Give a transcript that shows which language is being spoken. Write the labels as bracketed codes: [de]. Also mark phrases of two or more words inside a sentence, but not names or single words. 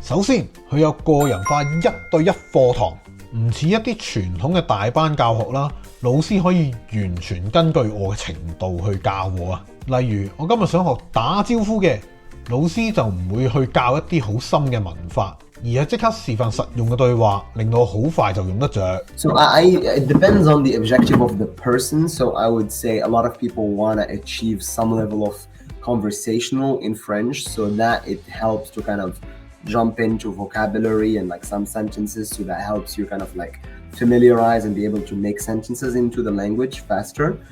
[yue] 首先，佢有個人化1對1課堂，唔似一啲傳統嘅大班教學啦，老師可以完全根據我嘅程度去教我啊。例如我今日想學打招呼嘅，老師就唔會去教一啲好深嘅文法，而係即刻示範實用嘅對話，令到我好快就用得着。 [en] So it depends on the objective of the person. So I would say a lot of people want to achieve some level of conversational in French, so that it helps to kind of jump into vocabulary and like some sentences, so that helps you kind of like familiarize and be able to make sentences into the language faster.